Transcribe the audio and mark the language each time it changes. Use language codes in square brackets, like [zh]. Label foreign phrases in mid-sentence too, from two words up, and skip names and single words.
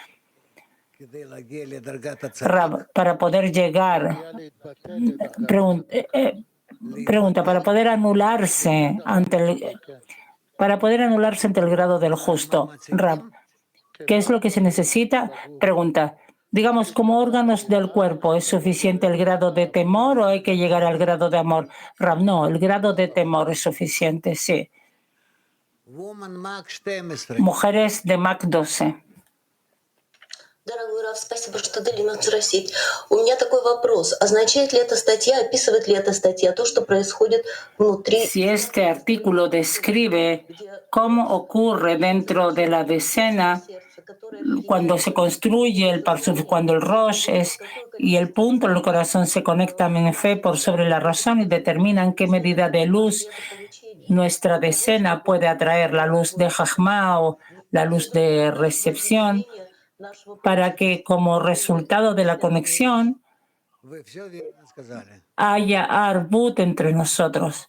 [es] Para poder llegar, pregunta, para poder anularse ante el grado del justo, ¿qué es lo que se necesita? Pregunta, digamos, como órganos del cuerpo, ¿es suficiente el grado de temor o hay que llegar al grado de amor? No, el grado de temor es suficiente, sí. Mujeres de Mac 12. [ru] Дорогой Раф, спасибо, что дали мне спросить. У меня такой вопрос. Означает ли эта статья, описывает ли эта статья то, что происходит внутри? [es] Si este artículo describe cómo ocurre dentro de la decena cuando se construye el Parsuf, cuando el Rosh y el punto en el corazón se conectan en fe por sobre la razón y determinan qué medida de luz nuestra decena puede atraer, la luz de Chokhmah o la luz de recepción, para que como resultado de la conexión haya arbut entre nosotros.